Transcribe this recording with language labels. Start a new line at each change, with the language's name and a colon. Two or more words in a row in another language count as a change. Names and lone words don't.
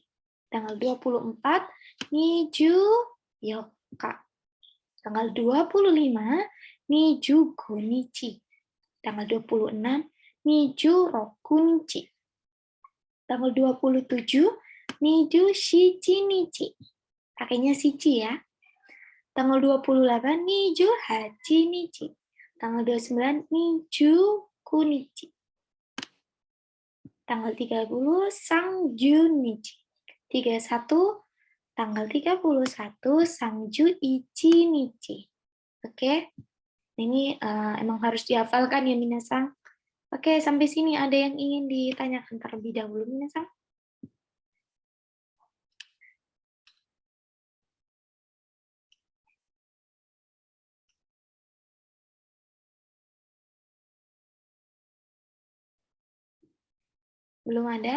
Indonesian: Tanggal 24,
Japanese: 二十四日.
Indonesian: Tanggal 25,
Japanese: 二十五日.
Indonesian: Tanggal 26,
Japanese: 二十六日.
Indonesian: Tanggal 27,
Japanese: 二十七日.
Indonesian: Pakainya Shichi ya. Tanggal 28,
Japanese: 二十八日.
Indonesian: Tanggal 29,
Japanese: 二十九日.
Indonesian: Tanggal 30,
Japanese: 三十日.
Indonesian: 31, tanggal 31,
Japanese: 三十一日.
Indonesian: Oke, ini emang harus dihafalkan ya, minasan. Oke, sampai sini ada yang ingin ditanyakan terlebih dahulu, minasan? Belum ada?